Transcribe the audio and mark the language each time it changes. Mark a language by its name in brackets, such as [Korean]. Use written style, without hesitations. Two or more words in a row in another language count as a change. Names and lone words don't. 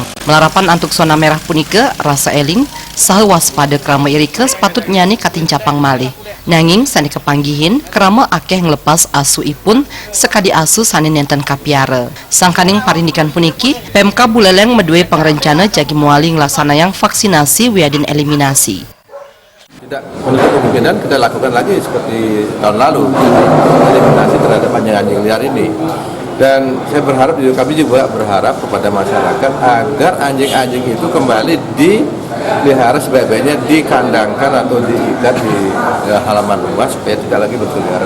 [Balinese] Melarapan antuk [Indonesian] zona merah [Balinese] punika rasa eling saha waspada krama irike sepatut nyani katincapang malih. Nanging sani kepanggihin krama akeh nglepas asu ipun sekadi asu sani nenten kapiara. Sangkaning parindikan puniki Pemka Buleleng medue pangrencana jagi muali nglaksanayang vaksinasi wiadin eliminasi. [Indonesian] Tidak menutup kemungkinan kita lakukan lagi seperti tahun lalu eliminasi terhadap anjing-anjing liar ini. Dan saya berharap, kami juga berharap kepada masyarakat agar anjing-anjing itu kembali dipelihara sebaik-baiknya, dikandangkan atau diikat di halaman rumah supaya tidak lagi berkeliaran.